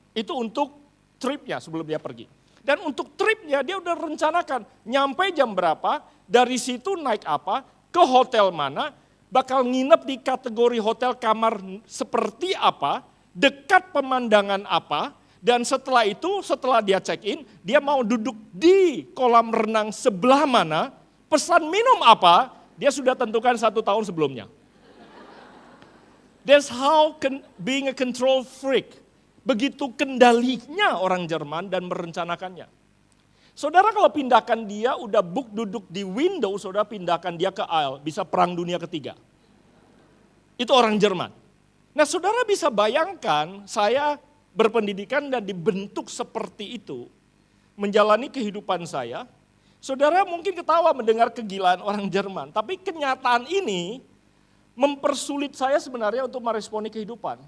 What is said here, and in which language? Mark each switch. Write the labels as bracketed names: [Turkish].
[Indonesian] Itu untuk tripnya sebelum dia pergi. Dan untuk tripnya dia udah rencanakan nyampe jam berapa, dari situ naik apa, ke hotel mana, bakal nginep di kategori hotel kamar seperti apa, dekat pemandangan apa, dan setelah itu, setelah dia check in, dia mau duduk di kolam renang sebelah mana, pesan minum apa, dia sudah tentukan 1 tahun sebelumnya. [English] That's how being a control freak. [Indonesian] Begitu kendalinya orang Jerman dan merencanakannya. Saudara kalau pindahkan dia, udah book duduk di window, saudara pindahkan dia ke aisle, bisa perang dunia ketiga. Itu orang Jerman. Nah saudara bisa bayangkan, saya berpendidikan dan dibentuk seperti itu, menjalani kehidupan saya, saudara mungkin ketawa mendengar kegilaan orang Jerman, tapi kenyataan ini mempersulit saya sebenarnya untuk meresponi kehidupan.